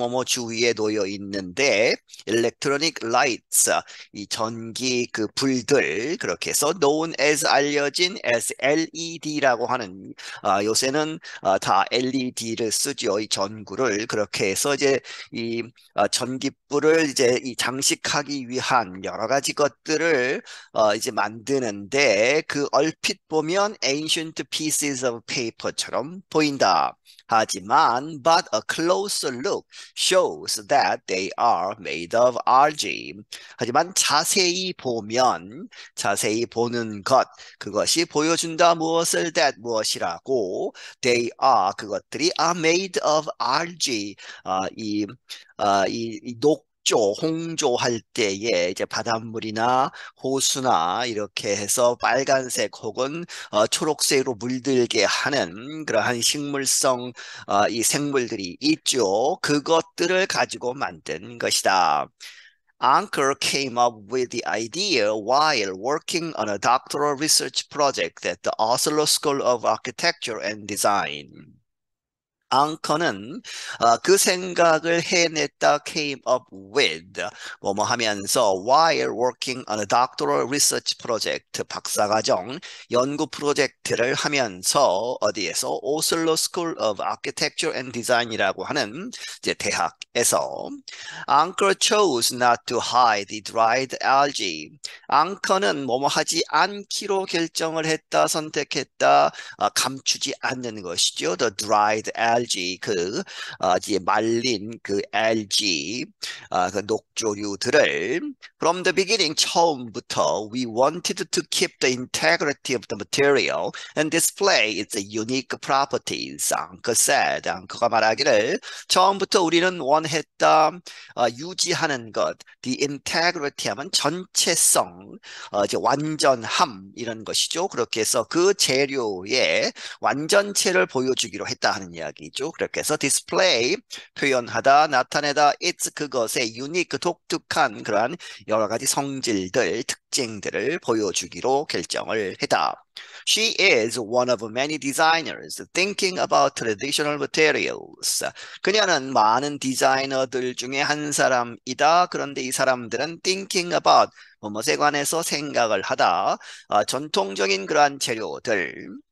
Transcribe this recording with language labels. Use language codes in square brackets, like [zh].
[ko] 뭐뭐 주위에 놓여 있는데 [en] electronic lights [ko] 이 전기 그 불들 그렇게 해서 [en] known as [ko] 알려진 as LED라고 하는 요새는 다 LED를 쓰죠. 이 전구를 그렇게 해서 이제 이 전기불을 이제 이 장식하기 위한 여러 가지 것들을 이제 만드는데 그 얼핏 보면 [en] ancient pieces of paper [ko] 처럼 보인다. [en] 하지만 but a closer look shows that they are made of algae. [ko] 하지만 자세히 보는 것 그것이 보여준다 무엇을 that 무엇이라고 [en] they are [ko] 그것들이 [en] are made of algae [ko] 이 녹조, 홍조할 때에 이제 바닷물이나 호수나 이렇게 해서 빨간색 혹은 초록색으로 물들게 하는 그러한 식물성 이 생물들이 있죠. 그것들을 가지고 만든 것이다. [en] Anker came up with the idea while working on a doctoral research project at the Oslo School of Architecture and Design. [ko] 앙커는 그 생각을 해냈다 [en] came up with [ko] 뭐뭐 하면서 [en] while working on a doctoral research project [ko] 박사과정 연구 프로젝트를 하면서 어디에서 오슬로 School of Architecture and Design이라고 하는 이제 대학에서 앙커 [en] chose not to hide the dried algae [ko] 앙커는 뭐뭐 하지 않기로 결정을 했다 선택했다 감추지 않는 것이죠. [en] The dried algae [ko] 이제 말린 그 [en] algae [ko] 그 녹조류들을 [en] from the beginning [ko] 처음부터 [en] we wanted to keep the integrity of the material and display its unique properties. [ko] 앙커 said 앙커가 말하기를 처음부터 우리는 원했다 유지하는 것 [en] the integrity [ko] 하면 전체성 이제 완전함 이런 것이죠. 그렇게 해서 그 재료의 완전체를 보여주기로 했다 하는 이야기. 얘기죠. 그렇게 해서 display, 표현하다, 나타내다, it's 그것의 unique, 독특한 그러한 여러 가지 성질들, 특징들을 보여주기로 결정을 했다. [en] She is one of many designers thinking about traditional materials. [ko] 그녀는 많은 디자이너들 중에 한 사람이다. 그런데 이 사람들은 [en] thinking about [ko] 무엇에 관해서 생각을 하다. 전통적인 그러한 재료들.